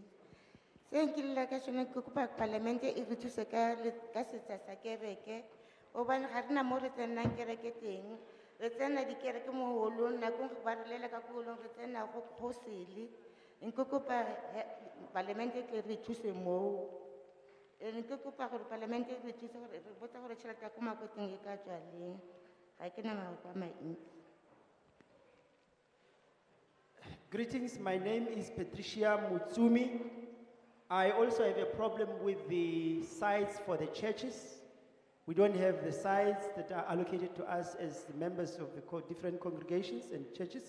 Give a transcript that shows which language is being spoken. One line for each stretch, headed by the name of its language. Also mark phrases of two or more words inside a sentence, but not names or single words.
Tswana: Se nke lla ka sone ke kopa parlamente e re thuse ka setsa sa kereke, hobane ga rena mo re tsenang kereke teng. Re tsena dikereke mo holong, nakong go ba re lela ka ko holong re tsena go kgosele. Nke kopa parlamente ke re thuse mo. Nke kopa gore parlamente e re thuse gore re botsa gore tšhelete ya ko makweteng e ka tswa leng.
English: Greetings, my name is Patricia Mutsumi. I also have a problem with the sites for the churches. We don't have the sites that are allocated to us as the members of the different congregations and churches.